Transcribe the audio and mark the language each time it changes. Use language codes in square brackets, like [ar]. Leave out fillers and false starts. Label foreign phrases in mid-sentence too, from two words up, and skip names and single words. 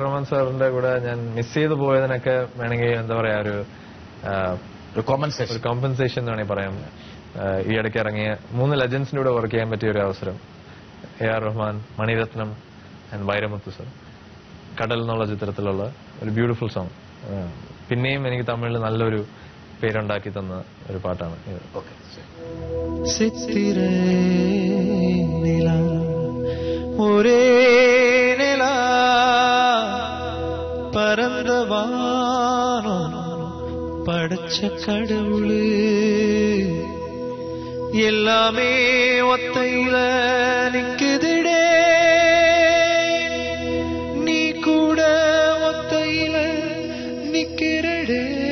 [ml] റഹ്മാൻ സാറിന്റെ കൂടെ ഞാൻ മിസ് ചെയ്തു പോയതിനൊക്കെ വേണമെങ്കിൽ എന്താ പറയാ ഒരു കോമ്പൻസേഷൻ എന്ന് വേണമെങ്കിൽ പറയാം. ഈ ഇടയ്ക്ക് ഇറങ്ങിയ 3 ലെജൻസിന്റെ കൂടെ വർക്ക് ചെയ്യാൻ പറ്റിയ ഒരു അവസരം. A.R. റഹ്മാൻ, മണിരത്നം ആൻഡ് വൈരമുത്തു സർ. കടൽ എന്നുള്ള ചിത്രത്തിലുള്ള ഒരു [en] beautiful song. [ml] പിന്നെയും എനിക്ക് തമിഴിൽ നല്ലൊരു പേരുണ്ടാക്കി തന്ന ഒരു പാട്ടാണ് ഇത്. [ta] சித்திரை நிலா ஒரே நிலா பரந்த வானம் படைச்ச கடவுளு எல்லாமே ஒத்தையில நிக்குதுடே, நீ கூட ஒத்தையில நிக்கிறடே.